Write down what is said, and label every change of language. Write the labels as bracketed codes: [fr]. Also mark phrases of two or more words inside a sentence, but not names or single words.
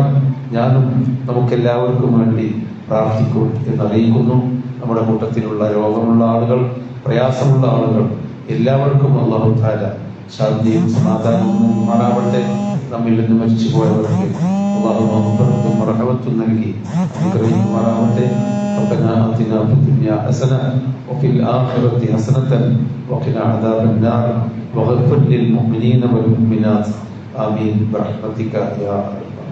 [ml] ഞാനും നമുക്കെല്ലാവർക്കും വേണ്ടി പ്രാർത്ഥിക്കും എന്നറിയിക്കുന്നു. നമ്മുടെ കൂട്ടത്തിലുള്ള രോഗമുള്ള ആളുകൾ, പ്രയാസമുള്ള ആളുകൾ എല്ലാവർക്കും അല്ലാഹു തആല ശാന്തിയും സമാധാനവും മാറാവട്ടെ. നമ്മിൽ നിന്ന് മരിച്ചു പോയവർക്ക് അല്ലാഹു മഗ്ഫിറത്തും റഹ്മത്തും നൽകി അനുഗ്രഹിക്കുമാറാവട്ടെ. [ar] ربنا آتنا في الدنيا حسنة وفي الآخرة حسنة وقنا عذاب النار واغفر للمؤمنين والمؤمنات آمين برحمتك يا